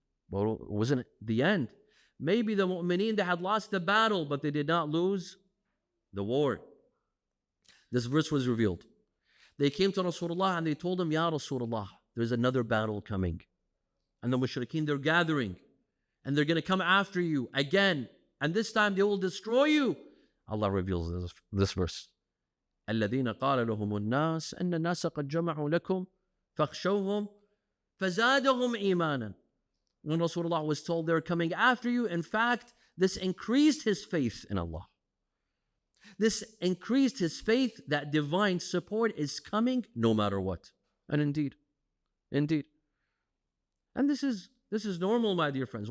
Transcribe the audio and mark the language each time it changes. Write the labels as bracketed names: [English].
[English] But it wasn't the end. Maybe the mu'mineen, they had lost the battle, but they did not lose the war. This verse was revealed. They came to Rasulullah and they told him, Ya Rasulullah, there's another battle coming. And the mushrikeen, they're gathering. And they're going to come after you again. And this time they will destroy you. Allah reveals this verse. [Arabic] الذين قال لهم الناس أن الناس قد جمعوا لكم فاخشوهم فزادهم إيمانا. [English] When Rasulullah was told they're coming after you, in fact, this increased his faith in Allah. This increased his faith that divine support is coming no matter what. And indeed. And this is normal, my dear friends.